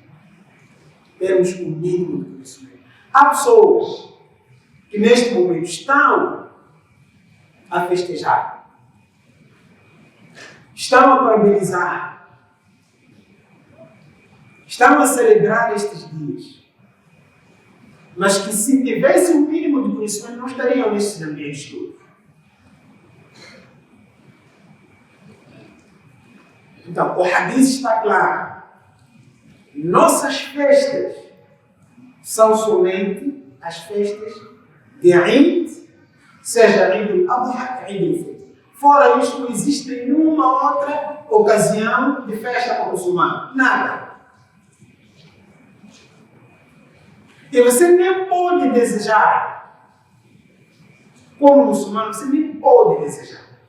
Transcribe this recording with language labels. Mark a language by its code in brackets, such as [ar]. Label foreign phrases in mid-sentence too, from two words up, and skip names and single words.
[pt] Termos o mínimo de conhecimento. Há pessoas que neste momento estão a festejar, estão a parabenizar, estão a celebrar estes dias, mas que se tivessem o mínimo de conhecimento não estariam nesses ambientes todos. Então, o hadith está claro. Nossas festas são somente as festas de Eid, seja Eid al-Adha, Eid al-Fitr. Fora isso, não existe nenhuma outra ocasião de festa para o muçulmano. Nada. E você nem pode desejar. Como muçulmano, você nem pode desejar.